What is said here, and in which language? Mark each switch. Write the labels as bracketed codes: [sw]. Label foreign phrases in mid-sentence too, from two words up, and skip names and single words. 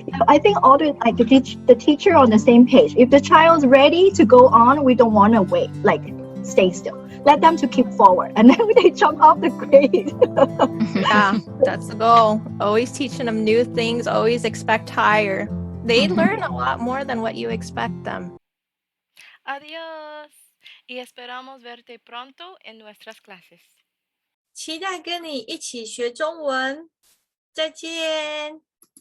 [en] I think all the teacher on the same page. If the child's ready to go on, we don't want to wait, like stay still. Let them to keep forward, and then they jump off the grade. Yeah, that's the goal. Always teaching them new things. Always expect higher. They learn a lot more than what you expect them. [es] Adiós y esperamos verte pronto en nuestras clases. [zh] 期待跟你一起学中文，再见。